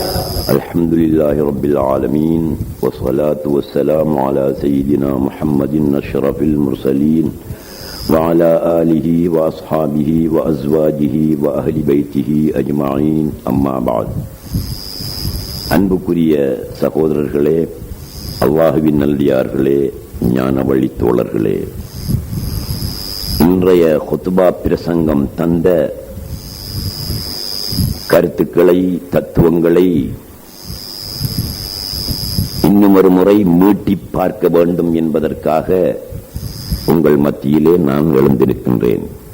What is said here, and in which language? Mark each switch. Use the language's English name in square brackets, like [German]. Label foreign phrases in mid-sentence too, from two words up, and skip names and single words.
[Arabic] الحمد لله رب العالمين والصلاة والسلام على سيدنا محمد أشرف المرسلين وعلى آله وأصحابه وأزواجه وأهل بيته أجمعين أما بعد. [Tamil] அன்புக்குரிய சகோதரர்களே, அல்லாஹுவின் நல்லடியார்களே, ஞான வழி தோழர்களே, இன்றைய குத்பா பிரசங்கம் தந்த கருத்துக்களை, தத்துவங்களை இன்னும் ஒரு முறை மீட்டி பார்க்க வேண்டும் என்பதற்காக உங்கள் மத்தியிலே நான் எழுந்திருக்கின்றேன்.